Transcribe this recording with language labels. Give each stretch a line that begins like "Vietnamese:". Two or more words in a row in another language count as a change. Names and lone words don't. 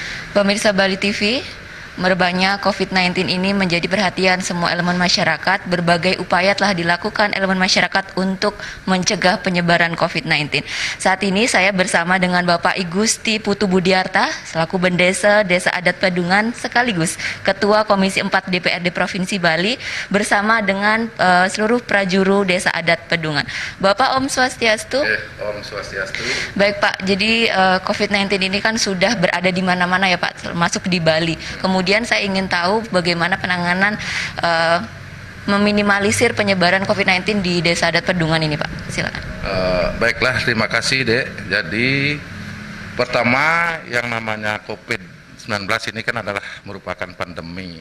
Indonesian: Pemirsa Bali TV, merebaknya COVID-19 ini menjadi perhatian semua elemen masyarakat. Berbagai upaya telah dilakukan elemen masyarakat untuk mencegah penyebaran COVID-19. Saat ini saya bersama dengan Bapak Igusti Putu Budiarta, selaku Bendesa Desa Adat Pedungan sekaligus Ketua Komisi 4 DPRD Provinsi Bali, bersama dengan seluruh prajuru Desa Adat Pedungan. Bapak,
Sanskrit: Om Swastiastu. Om Swastiastu.
Indonesian: Baik Pak, jadi COVID-19 ini kan sudah berada di mana-mana ya Pak, termasuk di Bali. Kemudian saya ingin tahu bagaimana penanganan meminimalisir penyebaran COVID-19 di Desa Adat Pedungan ini Pak. Silakan. Baiklah, terima kasih Dek. Jadi pertama yang namanya COVID-19 ini kan adalah merupakan pandemi.